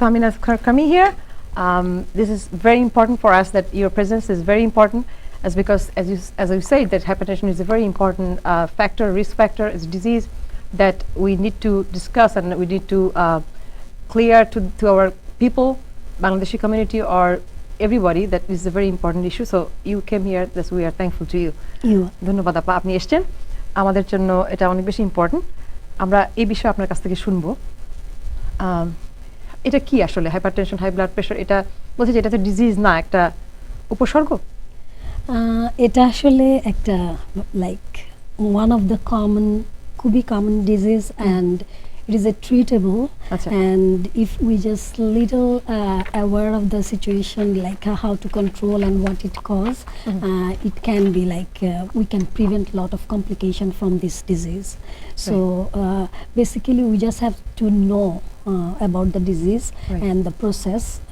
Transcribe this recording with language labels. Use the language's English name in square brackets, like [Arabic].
[English] Tahmina, for coming here. This is very important for us, that your presence is very important, because as you said, that hypertension is a very important risk factor, it's a disease that we need to discuss and we need to clear to our people, Bangladeshi community, or everybody, that is a very important issue. So you came here, thus we are thankful to you. [Bangla] ধন্যবাদ আপা, আপনি এসেছেন, আমাদের জন্য এটা অনেক বেশি important. আমরা এই বিষয়ে আপনার কাছ থেকে শুনবো। এটা কি আসলে হাইপারটেনশন, হাই ব্লাড প্রেশার? এটা বলছে যে এটা তো ডিজিজ না, একটা উপসর্গ। এটা আসলে একটা লাইক ওয়ান অফ দ্য খুবই common disease, [English] And it is a treatable. And if we just little aware of the situation, like how to control and what it cause, it can be like we can prevent a lot of complication from this disease. So basically we just have to know about the disease and the process.